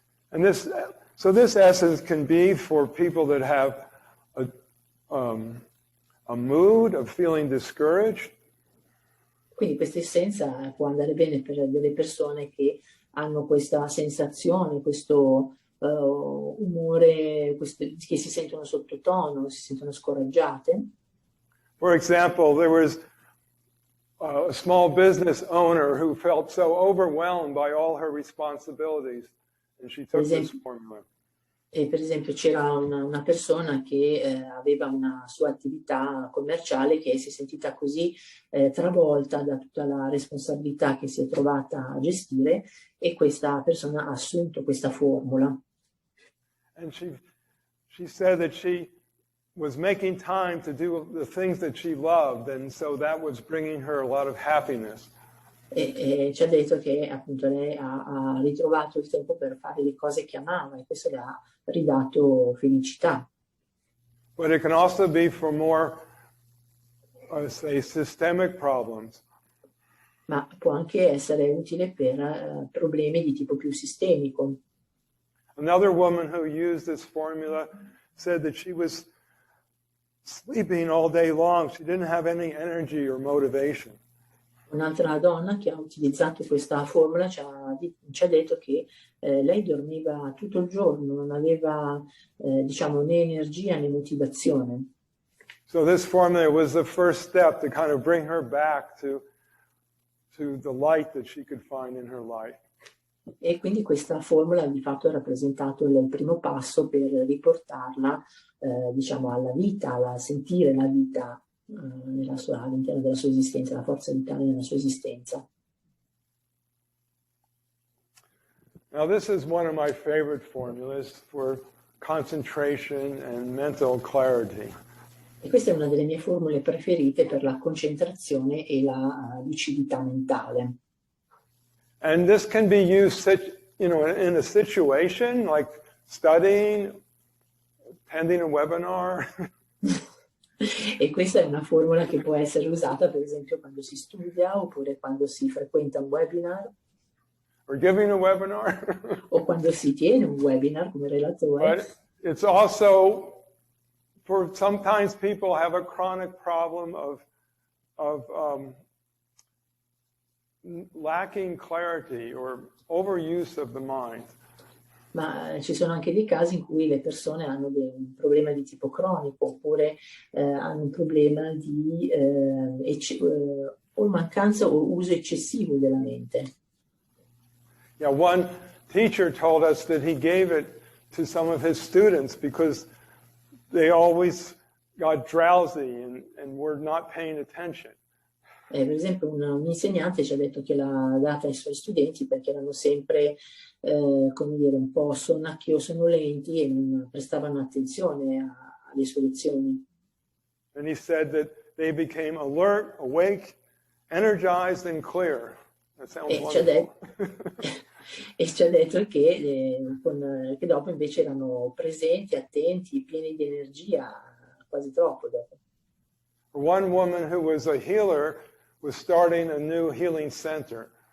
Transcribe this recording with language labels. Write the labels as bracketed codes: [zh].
[en] And this essence can be for people that have a mood of feeling discouraged. [it] Quindi questa essenza può andare bene per delle persone che hanno questa sensazione, questo umore, che si sentono sottotono, si sentono scoraggiate. [en] For example, there was a small business owner who felt so overwhelmed by all her responsibilities, and she took this formula. [it] E per esempio c'era una persona che aveva una sua attività commerciale che si è sentita così travolta da tutta la responsabilità che si è trovata a gestire, e questa persona ha assunto questa formula. [en] And she said that she was making time to do the things that she loved, and so that was bringing her a lot of happiness. [it] E ci ha detto che appunto lei ha ritrovato il tempo per fare le cose che amava, e questo le ha ridato felicità. [en] But it can also be for more, say, systemic problems. [it] Ma può anche essere utile per problemi di tipo più sistemico. [en] Another woman who used this formula said that she was sleeping all day long. She didn't have any energy or motivation. [it] Un'altra donna che ha utilizzato questa formula ci ha detto che lei dormiva tutto il giorno, non aveva diciamo né energia né motivazione. [en] So this formula was the first step to kind of bring her back to the light that she could find in her life. [it] E quindi questa formula di fatto ha rappresentato il primo passo per riportarla diciamo alla vita, a sentire la vita all'interno della sua esistenza, la forza vitale nella sua esistenza. [en] Now this is one of my favorite formulas for concentration and mental clarity. [it] E questa è una delle mie formule preferite per la concentrazione e la lucidità mentale. [en] And this can be used, in a situation like studying, attending a webinar. [it] E questa è una formula che può essere usata per esempio quando si studia, oppure quando si frequenta un webinar, [en] or giving a webinar. [it] o quando si tiene un webinar come relatore. [en] But it's also, for sometimes people have a chronic problem of lacking clarity or overuse of the mind. [it] Ma ci sono anche dei casi in cui le persone hanno un problema di tipo cronico, oppure hanno un problema di o mancanza o uso eccessivo della mente. [en] Yeah, one teacher told us that he gave it to some of his students because they always got drowsy and were not paying attention. [it] Per esempio un insegnante ci ha detto che l'ha data ai suoi studenti perché erano sempre come dire, un po' sonnacchi o sonolenti e non prestavano attenzione alle sue lezioni. [en] And he said that they became alert, awake, energized and clear. That sounds wonderful. [it] E ci ha detto che dopo invece erano presenti, attenti, pieni di energia, quasi troppo dopo. [en] One woman who was a healer was starting a new healing center.